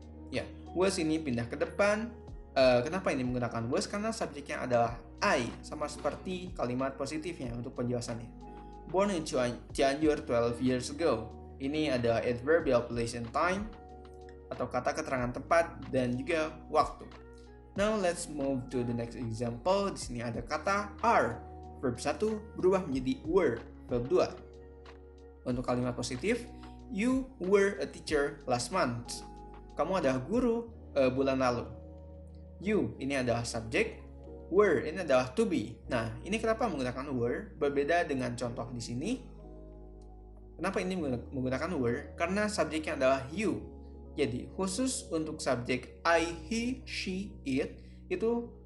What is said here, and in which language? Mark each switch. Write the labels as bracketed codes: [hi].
[id] Ya, was ini pindah ke depan. Kenapa ini menggunakan was? Karena subjeknya adalah I, sama seperti kalimat positifnya untuk penjelasannya. [en] Born in Cianjur 12 years ago. [id] Ini ada adverbial place and time atau kata keterangan tempat dan juga waktu. [en] Now let's move to the next example. [id] Di sini ada kata are. Verb 1 berubah menjadi were, verb 2. Untuk kalimat positif, [en] you were a teacher last month. [id] Kamu adalah guru bulan lalu. You ini adalah subjek, were ini adalah to be. Nah, ini kenapa menggunakan were? Berbeda dengan contoh di sini. Kenapa ini menggunakan were? Karena subjeknya adalah you. Jadi, khusus untuk subjek I, he, she, it itu